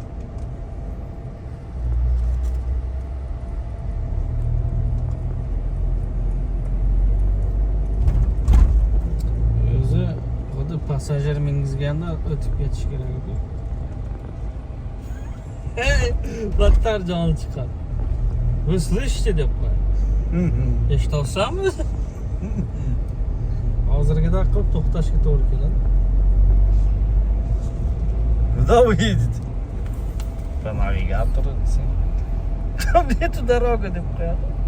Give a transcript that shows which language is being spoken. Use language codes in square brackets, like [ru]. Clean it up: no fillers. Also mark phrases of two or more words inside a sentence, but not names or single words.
[uz] Passajer mingizganda o'tib ketish kerak edi. Battar joni chiqadi. [ru] Вы слышите [uz] deb qo'y. Eshitolsami? Hozirgida qilib to'xtashga to'g'ri keladi. [ru] Куда вы едете? По навигатору. Там нету дорога [uz] deb qo'yadi.